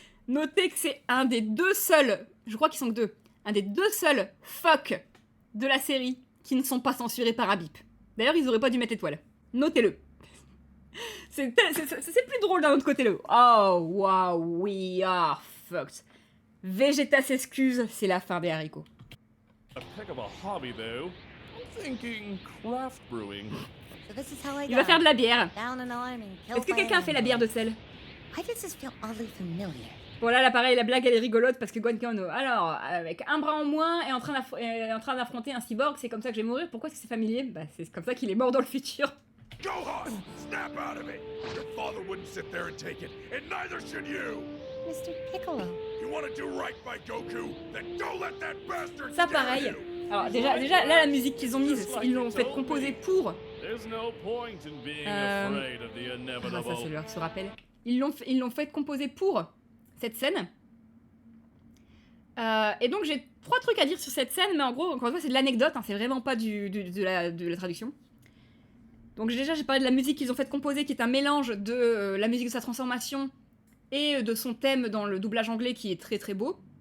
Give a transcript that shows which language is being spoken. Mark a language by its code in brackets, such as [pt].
[fr] Notez que c'est un des deux seuls, je crois qu'ils sont que deux, un des deux seuls fuck de la série qui ne sont pas censurés par Abip. D'ailleurs, ils auraient pas dû mettre l'étoile. Notez-le. C'est plus drôle d'un autre côté, le. [en] Oh, wow, we are fucked. [fr] Vegeta s'excuse, c'est la fin des haricots. [en] A pick of a hobby, though. I'm thinking craft brewing. So this is how I [fr] Il va faire de la bière. [en] Down an arm and killed [fr] Est-ce que [en] by [fr] quelqu'un a fait la bière de sel? [en] I just feel oddly familiar. [fr] Bon là, pareil, la blague elle est rigolote parce que Gonkano, alors, avec un bras en moins et en train d'affronter un cyborg, c'est comme ça que je vais mourir. Pourquoi est-ce que c'est familier? Bah c'est comme ça qu'il est mort dans le futur. [en] Gohan, snap out of it! Your father wouldn't sit there and take it, and neither should you! Mr. Piccolo. You want to do right by Goku? Then don't let that bastard [fr] Ça [en] scare [fr] pareil. [en] you! [fr] Alors déjà là la musique qu'ils ont mise, ils l'ont fait composer pour. [en] There's no point in being afraid of the Ah, inevitable. [fr] ça c'est leur se rappelle. Ils l'ont fait composer pour cette scène. Et donc j'ai 3 trucs à dire sur cette scène, mais en gros, encore une fois, c'est de l'anecdote, hein, c'est vraiment pas de la traduction. Donc déjà, j'ai parlé de la musique qu'ils ont fait composer, qui est un mélange de la musique de sa transformation et de son thème dans le doublage anglais, qui est très très beau.